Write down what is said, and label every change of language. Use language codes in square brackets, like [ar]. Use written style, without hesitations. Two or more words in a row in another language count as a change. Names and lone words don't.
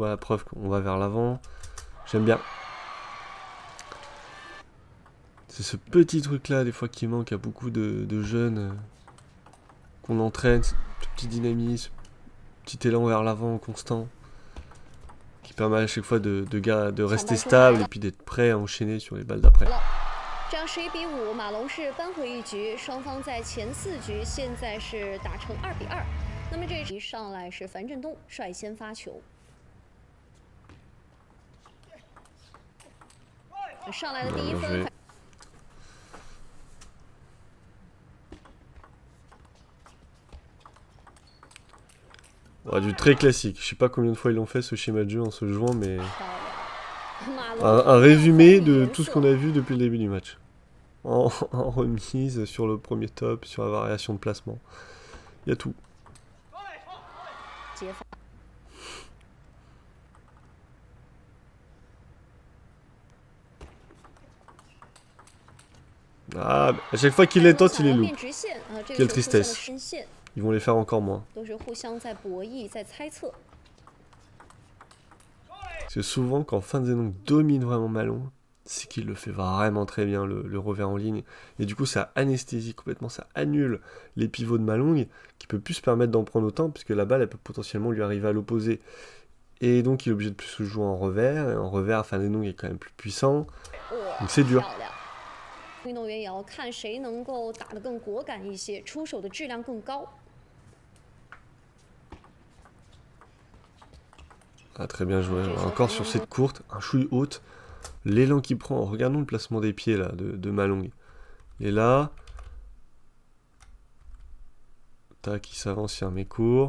[fr] Voilà, preuve qu'on va vers l'avant. J'aime bien. C'est ce petit truc-là, des fois, qui manque à beaucoup de jeunes qu'on entraîne. Ce petit dynamisme, petit élan vers l'avant constant. Qui permet à chaque fois de rester stable et puis d'être prêt à enchaîner sur les balles d'après. [zh] 这样11-5，马龙是扳回一局，双方在前4局现在是打成2-2。那么这一上来是樊振东率先发球，上来的第一分。 [fr] Ah, Ouais, du très classique. Je sais pas combien de fois ils l'ont fait ce schéma de jeu en se jouant, mais [zh] 漂亮，马龙 [fr] un [zh] 没有 [fr] résumé [zh] 防御 [fr] de [zh] 颜 [fr] tout ce [zh] 色 [fr] qu'on a vu depuis le début du match. En remise, sur le premier top, sur la variation de placement. Il y a tout. [zh] 接发。 [fr] Ah, à chaque fois qu'il [zh] 白 [fr] les [zh] 龙 [fr] tente, il [zh] 想 [fr] les [zh] 要 [fr] loupe. [zh] 变直线啊，这个 [fr] Quelle [zh] 球出现了 [fr] tristesse. [zh] 深线， [fr] Ils vont les faire encore moins. [zh] 都是互相在博弈，在猜测。 [fr] Parce que souvent, quand Fan Zedong domine vraiment Malong, c'est qu'il le fait vraiment très bien, le revers en ligne. Et du coup, ça anesthésie complètement, ça annule les pivots de Malong, qui peut plus se permettre d'en prendre autant, puisque la balle, elle peut potentiellement lui arriver à l'opposé. Et donc, il est obligé de plus se jouer en revers. Et en revers, Fan Zedong est quand même plus puissant. 哇， Donc c'est dur. [zh] 漂亮！运动员也要看谁能够打得更果敢一些，出手的质量更高。 [fr] Ah, très bien joué. Encore sur cette courte, un chouille haute. L'élan qu'il prend. Regardons le placement des pieds là de Malong. Et là. Tac, il s'avance, il remet court.